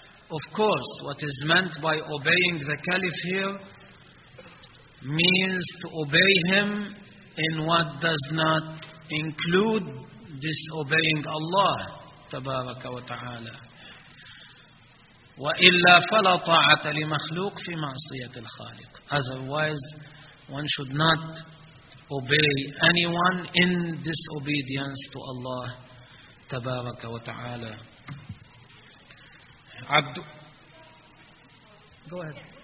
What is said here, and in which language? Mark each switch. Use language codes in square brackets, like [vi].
[en] Of course, what is meant by obeying the caliph here means to obey him in what does not include disobeying Allah [ar] تبارك وتعالى. وإلا فلا طاعة لمخلوق في معصية الخالق. [en] Otherwise, one should not obey anyone in disobedience to Allah [ar] تبارك وتعالى. عبد [en] Go ahead.